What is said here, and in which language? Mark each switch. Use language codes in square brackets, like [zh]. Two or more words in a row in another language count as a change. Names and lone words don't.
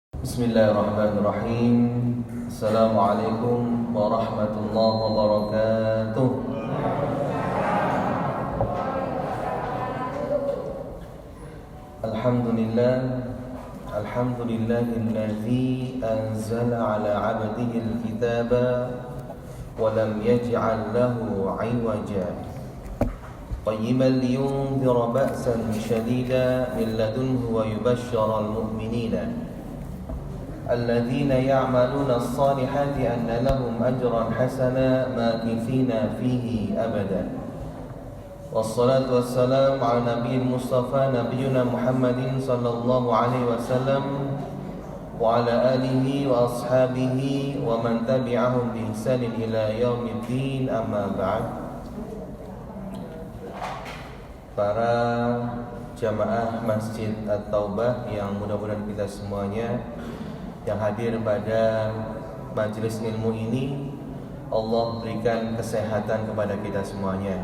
[ar] بسم الله الرحمن الرحيم. السلام عليكم ورحمة الله وبركاته. الحمد لله، الحمد لله الذي أنزل على عبده الكتاب ولم يجعل له عوجا. قيما لينذر بأسا شديدا من لدنه ويبشر المؤمنين الذين يعملون الصالحات أن لهم أجرا حسنا ماكثين فيه أبدا والصلاة والسلام على نبي المصطفى نبينا محمد صلى الله عليه وسلم وعلى آله وأصحابه ومن تبعهم بإحسان إلى يوم الدين أما بعد. [id] Para jamaah Masjid At-Taubah yang mudah-mudahan kita semuanya yang hadir pada majelis ilmu ini, Allah berikan kesehatan kepada kita semuanya.